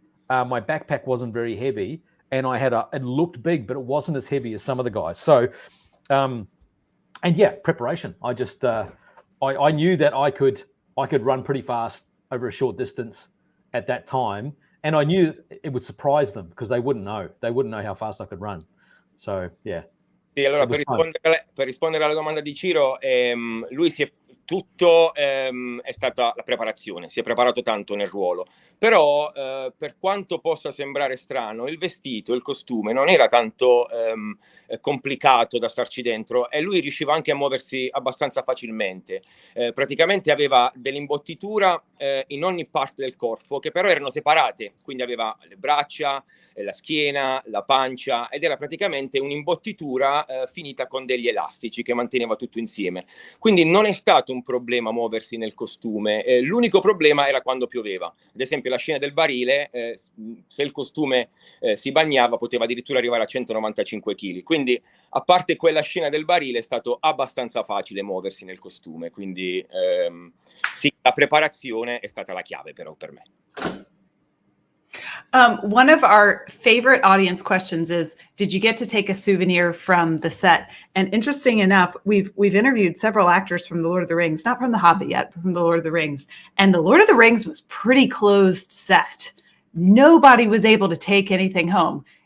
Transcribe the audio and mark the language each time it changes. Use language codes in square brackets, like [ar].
[en] My backpack wasn't very heavy, and it looked big, but it wasn't as heavy as some of the guys. So, and yeah, preparation. I just, I knew that I could run pretty fast over a short distance at that time, and I knew it would surprise them because they wouldn't know how fast I could run. So, yeah. [it] Sì, allora per rispondere alla domanda di Ciro, lui tutto è stata la preparazione, si è preparato tanto nel ruolo, però per quanto possa sembrare strano, il vestito, il costume non era tanto complicato da starci dentro, e lui riusciva anche a muoversi abbastanza facilmente. Praticamente aveva dell'imbottitura in ogni parte del corpo, che però erano separate, quindi aveva le braccia, la schiena, la pancia, ed era praticamente un'imbottitura finita con degli elastici che manteneva tutto insieme. Quindi non è stato un problema muoversi nel costume, l'unico problema era quando pioveva. Ad esempio la scena del barile, se il costume si bagnava, poteva addirittura arrivare a 195 kg. Quindi a parte quella scena del barile è stato abbastanza facile muoversi nel costume, quindi sì, la preparazione è stata la chiave però per me. [en] One of our favorite audience questions is, did you get to take a souvenir from the set? And interesting enough, we've interviewed several actors from The Lord of the Rings, not from The Hobbit yet, but from The Lord of the Rings. And The Lord of the Rings was pretty closed set. Nobody was able to take anything home.